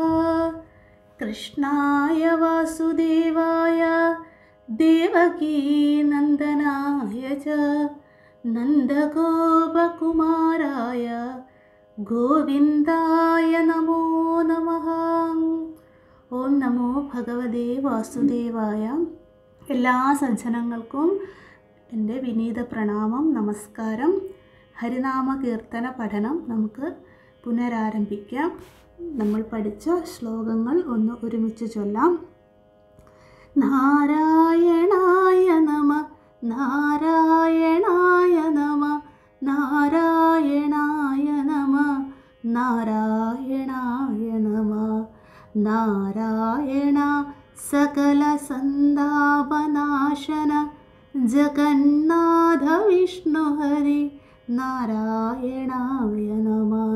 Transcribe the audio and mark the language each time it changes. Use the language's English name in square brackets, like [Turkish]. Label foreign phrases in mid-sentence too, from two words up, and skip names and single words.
[Sanskrit] कृष्णाय वासुदेवाय देवकीनन्दनाय च नन्दगोपकुमाराय गोविन्दाय नमो नमः। ഓം നമോ ഭഗവതേ വാസുദേവായ. [Malayalam] എല്ലാ സജ്ജനങ്ങൾക്കും എൻ്റെ വിനീത പ്രണാമം, നമസ്കാരം. ഹരിനാമ കീർത്തന പഠനം നമുക്ക് പുനരാരംഭിക്കാം. നമ്മൾ പഠിച്ച ശ്ലോകങ്ങൾ ഒന്ന് ഒരുമിച്ച് ചൊല്ലാം. നാരായണായ നമ നാരായണായ നമ നാരായണായ നമ നാരായണായ നമ നാരായണ സകല സന്താപനാശന ജഗന്നാഥ വിഷ്ണു ഹരി നാരായണായ നമ.